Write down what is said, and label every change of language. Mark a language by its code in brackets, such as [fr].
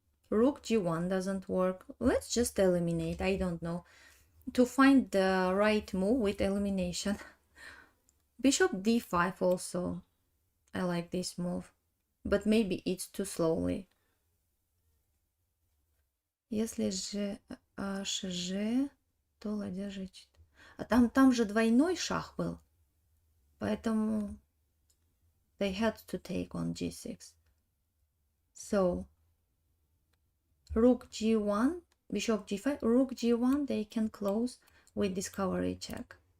[en] Rook g1 doesn't work. Let's just eliminate, I don't know. To find the right move with elimination. Bishop d5 also. I like this move. But maybe it's too slowly. [ru] Если же hg, то ладья g4. А там же двойной шах был. Поэтому [en] they had to take on g6. So, rook g1, bishop g5, rook g1, they can close with discovery check.